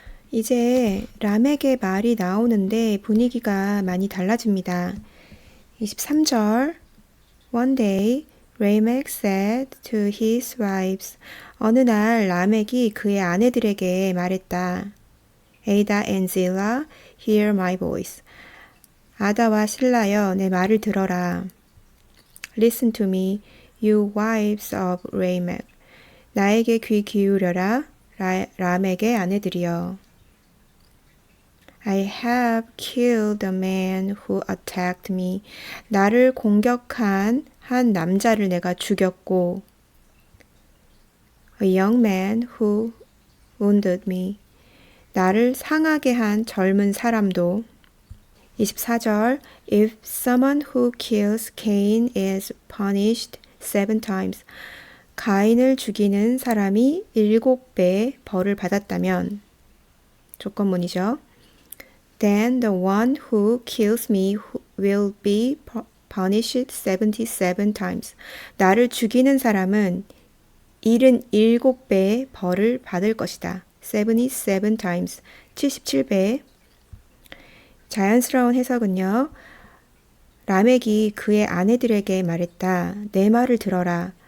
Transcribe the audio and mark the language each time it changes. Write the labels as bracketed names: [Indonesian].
[Korean] 이제 람에게 말이 나오는데 분위기가 많이 달라집니다. [English] 23절 One day, Lamech said to his wives. [Korean] 어느 날 라멕이 그의 아내들에게 말했다. [English] Ada and Zillah, hear my voice. [Korean] 아다와 실라여, 내 말을 들어라. [English] Listen to me, you wives of Lamech. [Korean] 나에게 귀 기울여라, 라멕의 아내들이여. [English] I have killed a man who attacked me. [Korean] 나를 공격한 한 남자를 내가 죽였고 [English] A young man who wounded me. [Korean] 나를 상하게 한 젊은 사람도 [English] 24절 If someone who kills Cain is punished 7 times. [Korean] 가인을 죽이는 사람이 7배 벌을 받았다면 조건문이죠. [English] Then the one who kills me will be punished 77 times. [Korean] 나를 죽이는 사람은 77배 벌을 받을 것이다. [English] 77 times, [Korean] 77배. 자연스러운 해석은요. 라멕이 그의 아내들에게 말했다. 내 말을 들어라.